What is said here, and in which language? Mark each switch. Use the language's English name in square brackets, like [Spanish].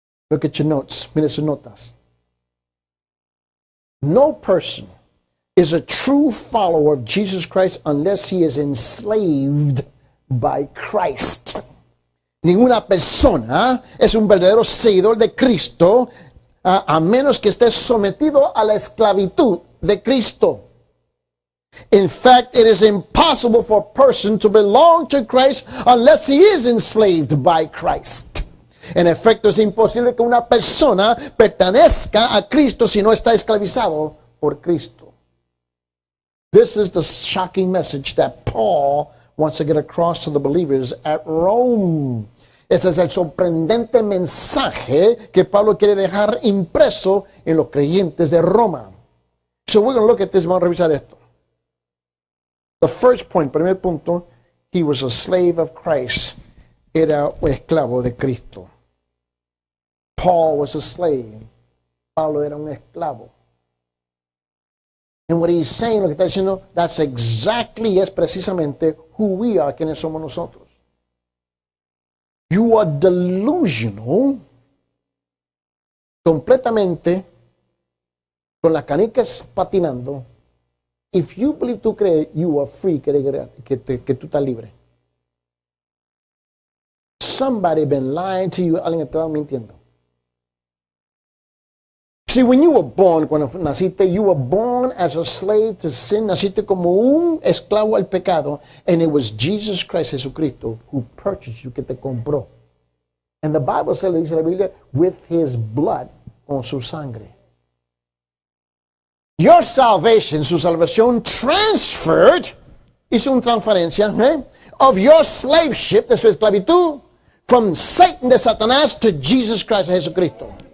[English] Look at your notes, [Spanish] mire sus notas. [English] No person is a true follower of Jesus Christ unless he is enslaved by Christ. [Spanish] Ninguna persona es un verdadero seguidor de Cristo a menos que esté sometido a la esclavitud de Cristo. [English] In fact, it is impossible for a person to belong to Christ unless he is enslaved by Christ. [Spanish] En efecto, es imposible que una persona pertenezca a Cristo si no está esclavizado por Cristo. [English] This is the shocking message that Paul wants to get across to the believers at Rome. [Spanish] Ese es el sorprendente mensaje que Pablo quiere dejar impreso en los creyentes de Roma. [English] So we're going to look at this. [Spanish] Vamos a revisar esto. [English] The first point, [Spanish] primer punto, [English] he was a slave of Christ. [Spanish] Era un esclavo de Cristo. [English] Paul was a slave. [Spanish] Pablo era un esclavo. [English] And what he's saying, [Spanish] lo que está diciendo, [English] that's exactly, [Spanish] es precisamente [English] who we are, [Spanish] quienes somos nosotros. [English] You are delusional, [Spanish] completamente con las canicas patinando. [English] If you believe, [Spanish] tú crees, [English] you are free, [Spanish] que tú estás libre. [English] Somebody been lying to you, [Spanish] alguien te está mintiendo. [English] See, when you were born, [Spanish] cuando naciste, [English] you were born as a slave to sin. [Spanish] Naciste como un esclavo al pecado. [English] And it was Jesus Christ, Jesucristo, who purchased you, [Spanish] que te compró. [English] And the Bible says, [Spanish] dice la Biblia, [English] with his blood, [Spanish] con su sangre. [English] Your salvation, [Spanish] su salvación, [English] transferred, [Spanish] hizo una transferencia, [English] of your slaveship, [Spanish] de su esclavitud, [English] from Satan, [Spanish] de Satanás, [English] to Jesus Christ, Jesucristo.